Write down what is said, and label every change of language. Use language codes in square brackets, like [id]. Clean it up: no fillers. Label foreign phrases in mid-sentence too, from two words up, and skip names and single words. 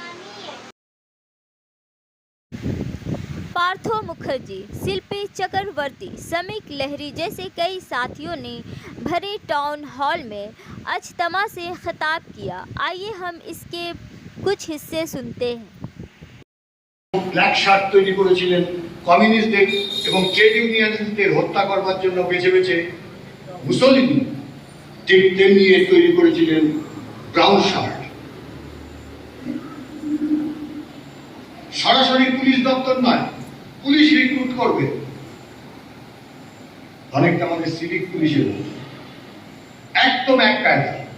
[ur] پارتھو مکھرجی، شلپی چکرورتی، سمیک لہری جیسے کئی ساتھیوں نے بھرے ٹاؤن ہال میں اجتماع سے خطاب کیا۔ آئیے ہم اس کے کچھ حصے سنتے ہیں۔ [en] black shirt [bn] তৈরি করেছিলেন কমিউনিস্টদের এবং ট্রেড ইউনিয়নিস্টদের হত্যা করবার জন্য বেছে বেছে মুসোলিনি, ঠিক তেমনি তৈরি করেছিলেন [en] brown shirt. [bn] সরাসরি পুলিশ দপ্তর নয়, [en] police recruit [bn] করবে, অনেকটা আমাদের সিভিক পুলিশের একদম এক কায়দা।